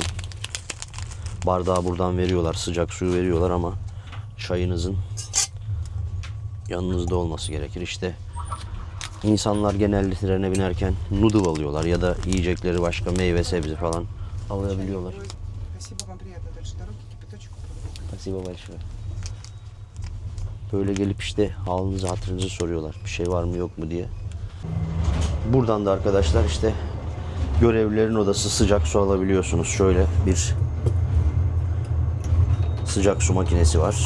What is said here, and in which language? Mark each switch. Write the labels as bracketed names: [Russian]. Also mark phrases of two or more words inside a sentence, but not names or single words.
[Turkish] Bardağı buradan veriyorlar. Sıcak suyu veriyorlar ama çayınızın yanınızda olması gerekir. İşte insanlar genelde trene binerken noodle alıyorlar ya da yiyecekleri başka meyve sebze falan alabiliyorlar. [Russian] Спасибо вам, приятно дальше дороги, кипяточек. Спасибо большое. [Turkish] Böyle gelip işte halinizi hatırınızı soruyorlar. Bir şey var mı yok mu diye. Buradan da arkadaşlar işte görevlilerin odası, sıcak su alabiliyorsunuz. Şöyle bir sıcak su makinesi var.